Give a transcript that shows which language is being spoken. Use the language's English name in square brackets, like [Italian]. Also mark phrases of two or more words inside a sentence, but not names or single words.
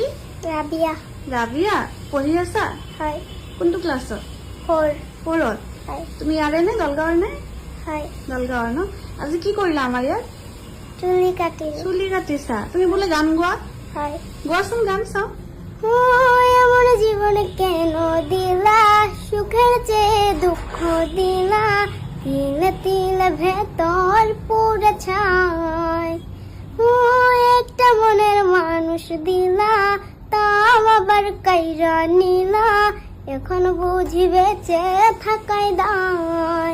[Assamese] রাবিয়া। ৰাবিয়া। পঢ়ি আছা? হয়। কোনটো ক্লাছত? 4। 4ত। হয়। তুমি ইয়াৰে নে দলগাঁৱৰ নে? হয়। দলগাঁৱৰ ন? আজি কি কৰিলা আমাৰ ইয়াত? চুলি কাটিলো। চুলি কাটিছা। তুমি বোলে গান গোৱা? হয়। গোৱাচোন গান চাওঁ। [Bangla] আমার জীবনে কেন দিলা সুখের চেয়ে দুঃখ দিলা, তিলে তিলে ভেতর পুরে ছাই। একটা মনের মানুষ দিলা, তাও আবার কাইরা নিলা, এখন বুঝি বেঁচে থাকাই দায়।